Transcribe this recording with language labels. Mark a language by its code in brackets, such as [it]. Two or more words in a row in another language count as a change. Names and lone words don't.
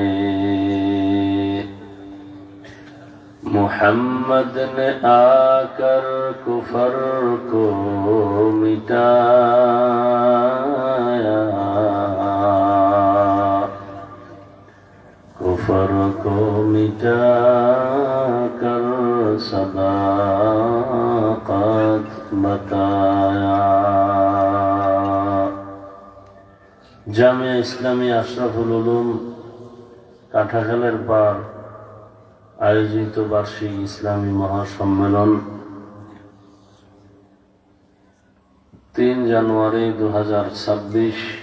[ur] محمد نے آ کر کفر کو مٹایا کفر کو مٹا کر صداقت بتایا [bn] জামিয়া ইসলামী আশরাফুল উলুম কাঁঠাখালের পাড় আয়োজিত বার্ষিক ইসলামী মহাসম্মেলন 3 জানুয়ারি 2026